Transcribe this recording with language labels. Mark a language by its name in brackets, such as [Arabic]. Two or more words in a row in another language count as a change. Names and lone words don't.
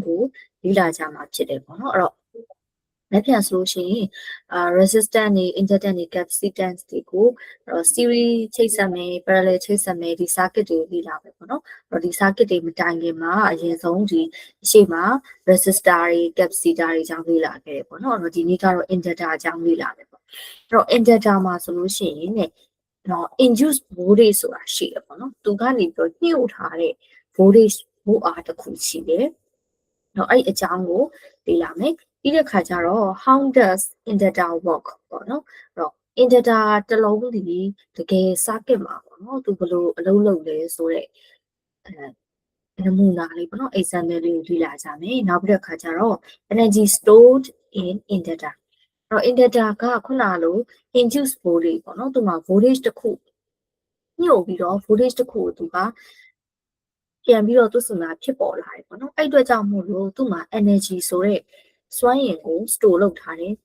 [Burmese] ကိုလေ့လာကြမှာဖြစ်တယ်ပေါ့နော်အဲ့တော့လက်ပြန်ဆိုလို့ရှိရင်resistant တွေ injectant တွေ capacitance တွေကိုseries ချိတ်ဆက်မယ် parallel ချိတ်ဆက်မယ်ဒီ circuit တွေလေ့လာမယ်ပေါ့နော်အဲ့တော့ဒီ circuit တွေမတိုင်ခင်မှာအရင်ဆုံးဒီအရှိမှာ resistor တွေ capacitor တွေအကြောင်းလေ့လာခဲ့တယ်ပေါ့နော်အဲ့တော့ဒီနေ့ကတော့ injector အကြောင်းလေ့လာမယ်ပေါ့အဲ့တော့ injector မှာဆိုလို့ ရှိရင်ね [English] induced voltage [Burmese] ဆိုတာရှိတယ်ပေါ့နော်သူကနေပြီးညှို့ထားတဲ့ voltage ဘို့အားတစ်ခုရှိတယ်တော့အဲ့အကြောင်းကိုလေ့လာမယ်ပြီးတဲ့ခါကျတော့ [English] how does inductor work [Burmese] ပေါ့နော်အဲ့တော့ inductor တစ်လုံးဒီတကယ် circuit မှာပေါ့နော်သူဘယ်လိုအလုပ်လုပ်လဲဆိုတော့နမူနာလေးပေါ့နော် example လေးကိုလေ့လာကြမယ်နောက်ပြီးတဲ့ခါကျ တော့ [English] energy stored in inductor [Burmese] အဲ့တော့ inductor ကခုနလို [English] induced voltage [Burmese] ပေါ့နော်သူမှာ voltage တစ်ခုညှို့ပြီးတော့ voltage တစ်ခုကိုသူကပြန်ပြီးတော့သူ့စီမှာဖြစ်ပေါ်လာတယ်ပေါ့နော်အဲ့အတွက်ကြောင့်မို့လို့သူ့မှာ energy ဆိုတဲ့စွမ်းအင်ကို store လုပ်ထားတယ်သိ